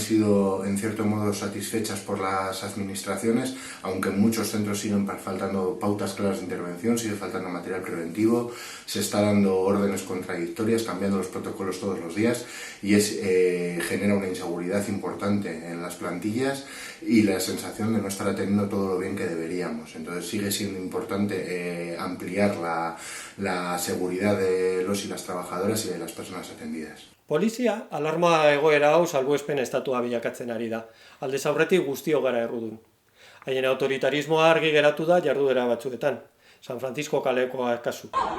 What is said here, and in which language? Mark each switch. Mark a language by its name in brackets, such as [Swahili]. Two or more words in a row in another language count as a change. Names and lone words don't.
[Spanish] sido en cierto modo satisfechas por las administraciones, aunque en muchos centros siguen faltando pautas claras de intervención, sigue faltando material preventivo, se está dando órdenes contradictorias, cambiando los protocolos todos los días y genera una inseguridad importante en las plantillas y la sensación de no estar atendiendo todo lo bien que deberíamos. Entonces sigue siendo importante ampliar la seguridad de los y las trabajadoras y de las personas atendidas. [Basque] Polizia, alarma egoera hau salbuespen estatua bilakatzen ari da. Aldez aurretik guztio gara errudun. Haien autoritarismoa argi geratu da jarduera batzuetan. San Francisco kalekoa kasu.